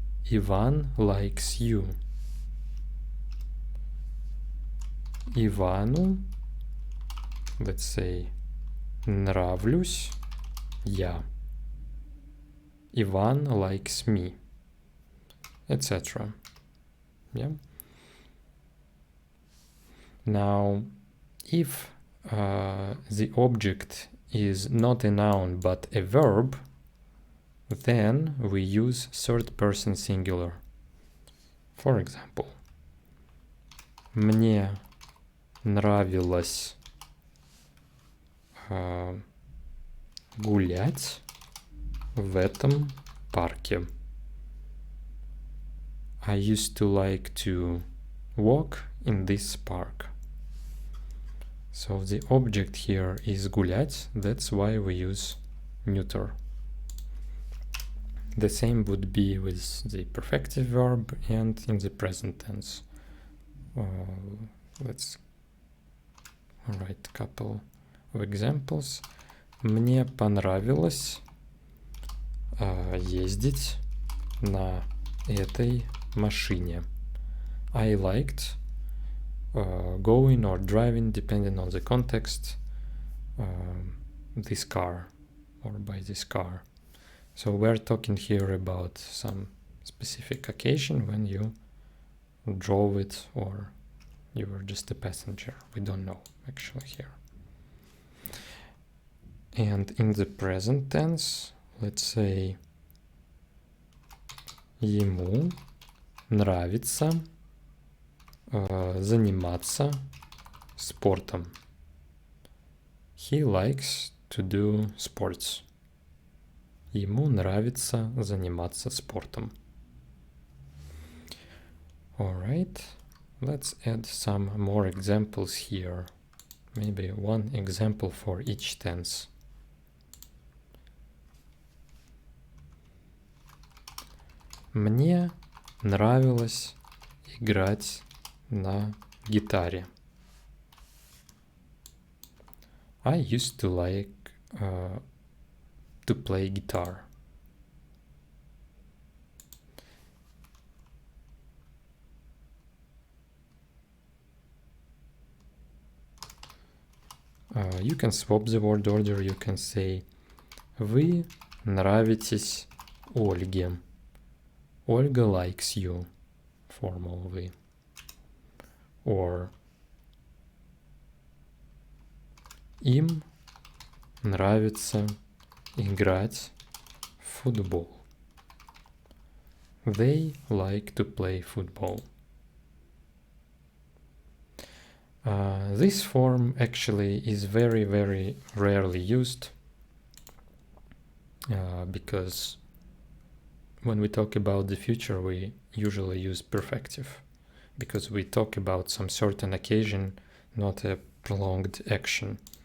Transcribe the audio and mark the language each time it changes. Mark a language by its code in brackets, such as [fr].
[en] Иван likes you. [ru] Ивану, [en] let's say, [ru] нравлюсь я. [en] Иван likes me, etc. Yeah. Now, if the object is not a noun but a verb, then we use third person singular. For example, [ru] мне нравилось гулять в этом парке. [en] I used to like to walk in this park. So the object here is гулять, that's why we use neuter. The same would be with the perfective verb and in the present tense. Let's write a couple of examples. [ru] Мне понравилось ездить на этой машине. [en] I liked going or driving, depending on the context, this car or by this car. So we're talking here about some specific occasion when you drove it or you were just a passenger. We don't know actually here. And in the present tense, let's say [ru] ему нравится заниматься спортом. [en] He likes to do sports. [ru] Ему нравится заниматься спортом. [en] Alright, let's add some more examples here. Maybe one example for each tense. [ru] Мне нравилось играть на гитаре. [en] I used to like to play guitar. You can swap the word order, you can say [ru] вы нравитесь Ольге. [en] Ольга likes you, formal вы. Or [ru] им нравится играть в футбол. [en] They like to play football. This form actually is very, very rarely used because when we talk about the future, we usually use perfective because we talk about some certain occasion, not a prolonged action.